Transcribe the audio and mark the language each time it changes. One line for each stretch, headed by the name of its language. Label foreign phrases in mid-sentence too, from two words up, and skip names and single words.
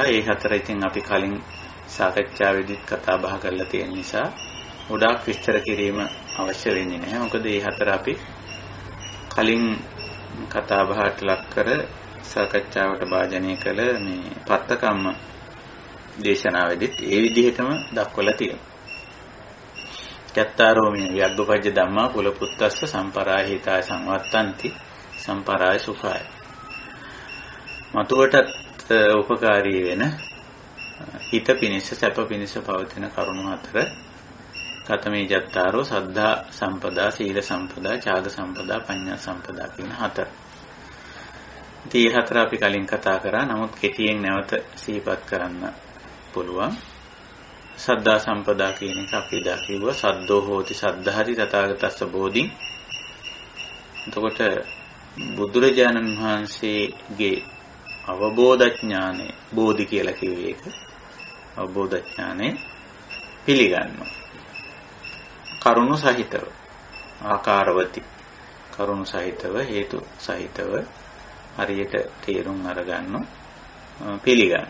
Sinhala: ඒ 4 ඉතින් අපි කලින් සාකච්ඡාවේදීත් කතා බහ කරලා තියෙන නිසා ගොඩාක් විස්තර කිරීම අවශ්‍ය වෙන්නේ නැහැ. මොකද මේ 4 අපි කලින් කතා බහට ලක් කර සාකච්ඡාවට භාජනය කළ මේ පත්තකම්ම දේශනාවේදීත් ඒ විදිහටම දක්වලා තියෙනවා.
Pali: චත්තාරෝ මේ ව්‍යග්ගපජ්ජ ධම්මා කුලපුත්තස්ස සම්පරාහිතාය සංවත්තಂತಿ සම්පරාය සුඛාය.
Sinhala: මතුවටත් උපකාරී වෙන හිත පිනිස සැප පිනිස පවතින කරුණු 4
Pali: කතමේ චත්තාරෝ සද්ධා සම්පදා, සීල සම්පදා, ඡාග සම්පදා, පඤ්ඤා සම්පදා
Sinhala: කියන 4. ඉතින් මේ 4 අපි කලින් කතා කරා. නමුත් කෙටියෙන් නැවත සිහිපත් කරන්න පුළුවන්.
Pali: සද්ධා සම්පදා
Sinhala: කියන එක අපි දා කිව්වා.
Pali: සද්දෝ හෝති සද්ධාති තථාගතස්ස බෝධින්.
Sinhala: එතකොට බුදුරජාණන් වහන්සේගේ අවබෝධ ඥානෙ බෝධි කියලා කිව්වේ ඒක. අවබෝධ ඥානෙ පිළිගන්නවා. කරුණු සහිතව, ආකාරවති කරුණු සහිතව, හේතු සහිතව හරියට තේරුම් අරගන්න පිළිගන්න.